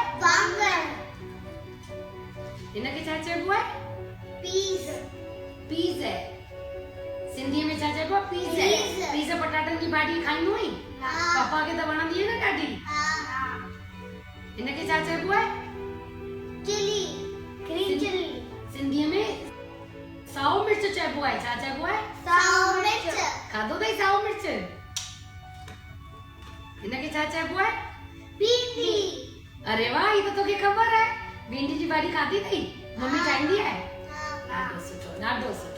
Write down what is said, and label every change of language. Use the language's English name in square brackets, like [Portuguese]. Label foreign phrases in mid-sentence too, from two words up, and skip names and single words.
[Sindhi] Wangan. हिनखे छा चइबो आहे? [English] Peas. [Sindhi] पीज़ आहे। सिंधीअ में छा चइबो आहे? पीज़ आहे। पीज़। पीज़ पटाटनि जी भाॼी खाईंदो आहीं? हाँ. पापा खे त वणंदी आहे न ॾाढी। हाँ. हिनखे छा चइबो आहे? [English] Chili. Green chili. [Sindhi] सिंधीअ में साओ मिर्च चइबो आहे। छा चइबो आहे? Sour मिर्च. खाधो अथई साओ मिर्च? हिनखे छा चइबो आहे? भिंडी. अरे वाह, ही त तोखे ख़बर आहे। भिंडी जी भाॼी खाधी अथई? मम्मी ठाहींदी आहे? ॾाढो सुठो, ॾाढो सुठो।